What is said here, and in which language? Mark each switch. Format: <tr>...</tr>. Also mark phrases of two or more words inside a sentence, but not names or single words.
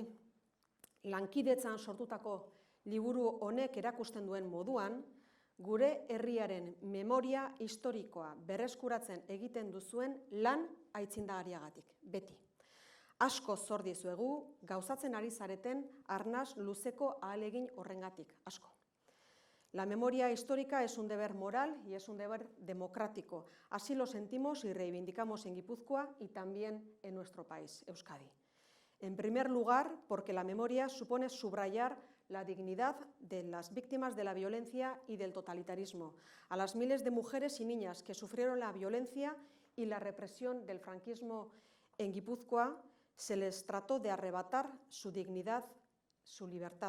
<eu>Lankidetzan sortutako liburu honek erakusten duen moduan, gure herriaren memoria historikoa berreskuratzen egiten duzuen lan aitzindariagatik, beti. Asko zor dizuegu, gauzatzen ari zareten arnas luzeko ahalegin horrengatik, asko.</eu> <es>La memoria histórica es un deber moral y es un deber democrático. Así lo sentimos y reivindicamos en Guipúzcoa y también en nuestro país, Euskadi. En primer lugar, porque la memoria supone subrayar la dignidad de las víctimas de la violencia y del totalitarismo, a las miles de mujeres y niñas que sufrieron la violencia y la represión del franquismo en Guipúzcoa, se les trató de arrebatar su dignidad, su libertad.</es>